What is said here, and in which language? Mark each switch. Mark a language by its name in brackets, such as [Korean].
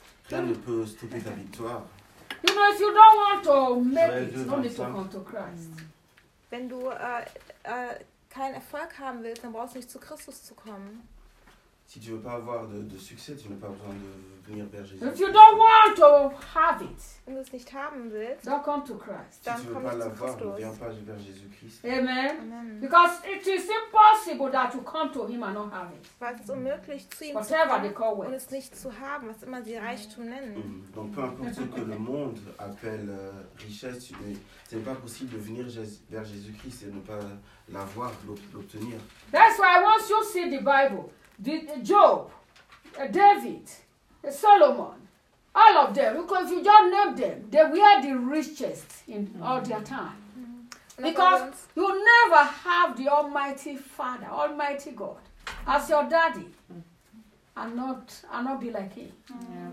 [French] Rien ne peut stopper ta victoire. [English] You know, if you don't want to make it, don't need to come to Christ. [German] Wenn du keinen Erfolg haben willst, dann brauchst du nicht zu Christus zu kommen. [French] Si tu veux pas avoir de succès, tu n'as pas besoin de venir vers Jésus. [English] If you don't want to have it, [German] wenn du es nicht haben willst, [English] don't come to Christ. [French] Si tu veux pas l'avoir, ne viens pas vers Jésus Christ. [English] Amen. Amen. Because it is impossible that you come to him and not have it. [German] Weil es unmöglich zu ihm [English] whatever [German] zu kommen und es nicht zu haben, was immer sie Reichtum nennen. Mm. [French] Donc peu importe ce que le monde appelle richesse, ce n'est pas possible de venir vers Jésus Christ et ne pas l'avoir, l'obtenir. [English] That's why once you see the Bible. Job, David, Solomon, all of them, because you just name them, they were the richest in all their time. Because you never have the Almighty Father, Almighty God, as your daddy, and not be like him. Yeah.